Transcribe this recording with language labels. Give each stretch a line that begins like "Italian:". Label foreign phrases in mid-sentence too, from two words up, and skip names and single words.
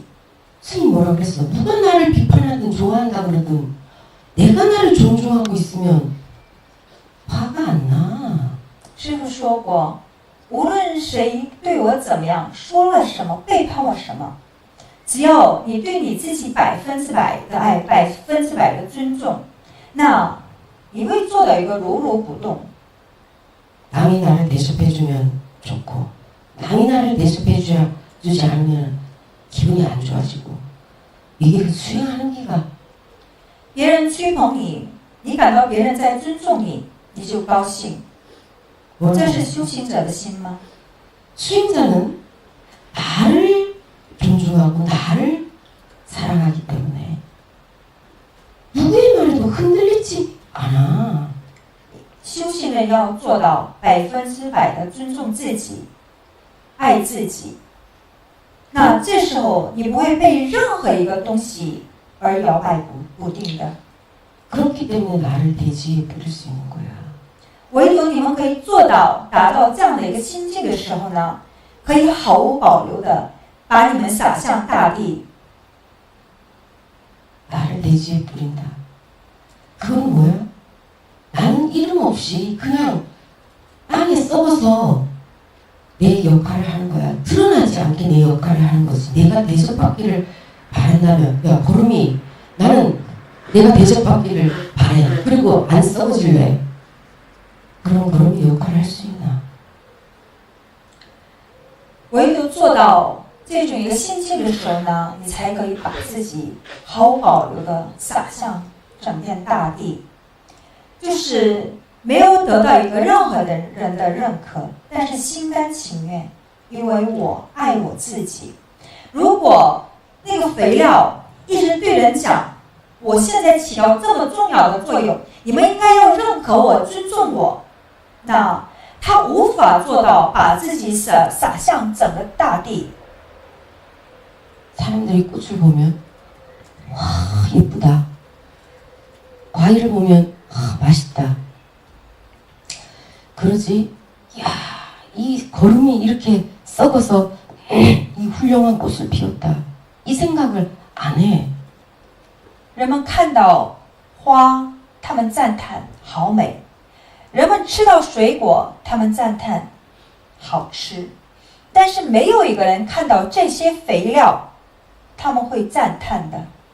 Korean: 스님 뭐라 그랬어? 누가 나를 비판하든 좋아한다 그러든 내가 나를 존중하고 있으면 화가 안 나.
Chinese: 师父说过，无论谁对我怎么样，说了什么，背叛我什么，只要你对你自己100%的爱，100%的尊重，那你会做到一个如如不动。
Korean: 남이 나를 대접해주면 좋고 남이 나를 대접해주지 않으면 기분이 안 좋아지고 이게 그 수행하는 기가
Chinese: 别人吹捧你，你感到别人在尊重你，你就高兴。这是修行者的心吗？
Korean: 수행자는 나를 존중하고 나를 사랑하기 때문에 누구의 말에도 흔들리지 않아.
Chinese: 修行人要做到100%的尊重自己，爱自己。那这时候你不会被任何一个东西而摇摆不定的。
Korean: 그렇기 때문에 나를 대지에 부릴 수 있는 거야.
Chinese: 唯有你们可以做到达到这样的一个心境的时候呢，可以毫无保留的把你们洒向大地。
Korean: 나를 대지에 부린다. 그건 뭐야? 나는 이름 없이 그냥 땅에 썩어서 내 역할을 하는 거야. 드러나지 않게 내 역할을 하는 거지. 내가 대접받기를 바란다면, 야 거름이 나는 내가 대접받기를 바래. 그리고 안 썩어질래. 그럼 거름이 역할을 할 수 있나?
Chinese: 唯有做到这种一个心境的时候呢，你才可以把自己毫无保留的洒向整片大地。就是没有得到一个任何的人的认可，但是心甘情愿，因为我爱我自己。如果那个肥料一直对人讲，我现在起到这么重要的作用，你们应该要认可我、尊重我，那他无法做到把自己洒向整个大地。
Korean: 사람들이 꽃을 보면 와 예쁘다. 과일을 보면 맛있다. 그러지. 야, 이 거름이 이렇게 썩어서 이 훌륭한 꽃을 피웠다. 이 생각을 안 해.
Chinese: 人们看到花，他们赞叹好美；人们吃到水果，他们赞叹好吃。但是没有一个人看到这些肥料，他们会赞叹的。